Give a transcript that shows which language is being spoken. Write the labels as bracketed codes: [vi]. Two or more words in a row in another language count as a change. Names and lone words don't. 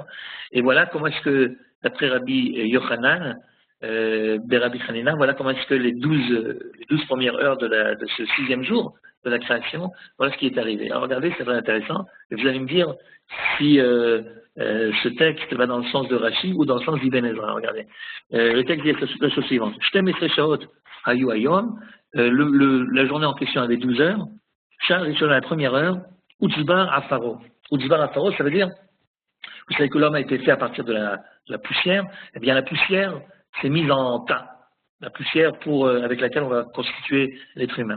[fr] Et voilà comment est-ce que, d'après Rabbi Yochanan, Rabbi Hanina, voilà comment est-ce que les 12 premières heures de ce 6e jour de la création, voilà ce qui est arrivé. Alors regardez, c'est très intéressant. Et vous allez me dire si ce texte va dans le sens de Rashi ou dans le sens d'Ibn Ezra. Regardez. Le texte dit la chose suivante. [he] שתים עשרה שעות היו היום. [fr] La journée en question avait 12 heures. [he] שעה ראשונה [fr] à la première heure. [he] הוצבר עפרו. הוצבר עפרו, [fr] ça veut dire, vous savez que l'homme a été fait à partir de la poussière. Eh bien, la poussière s'est mise en tas. La poussière avec laquelle on va constituer l'être humain.